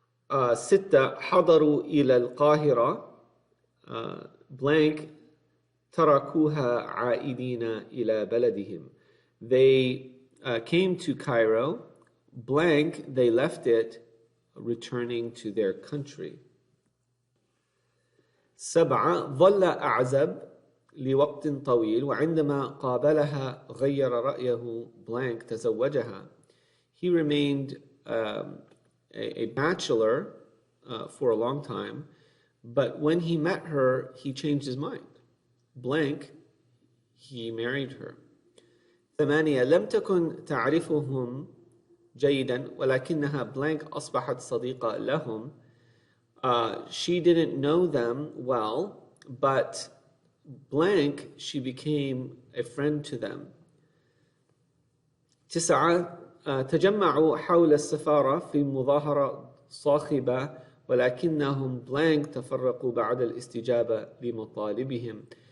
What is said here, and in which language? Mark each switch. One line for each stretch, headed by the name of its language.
Arabic: 6 حضروا إلى القاهرة blank تركوها عائدين إلى بلدهم.
English: They came to Cairo blank, they left it returning to their country.
Arabic: 7 ظل أعزب لوقت طويل وعندما قابلها غير رأيه blank تزوجها.
English: He remained a bachelor for a long time, but when he met her, he changed his mind. Blank, he married her.
Arabic: 8 لم تكن تعرفهم جيدا ولكنها blank أصبحت صديقة لهم.
English: She didn't know them well, but blank, she became a friend to them.
Arabic: 9 تجمعوا حول السفارة في مظاهرة صاخبة ولكنهم blank تفرقوا بعد الاستجابة لمطالبهم.